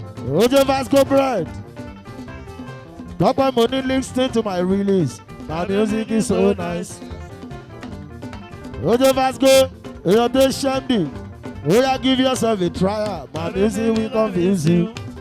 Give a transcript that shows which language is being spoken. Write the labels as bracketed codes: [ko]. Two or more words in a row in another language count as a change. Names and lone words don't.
[en] Ojo Vasco Bread. [yo] Dọ́pẹ́ mo ní [en] listen to my release. My music is so nice. [yo] Ojo Vasco, èèyàn tó ṣẹ́ mi. [en] Oya give yourself a trial. My music will confuse you.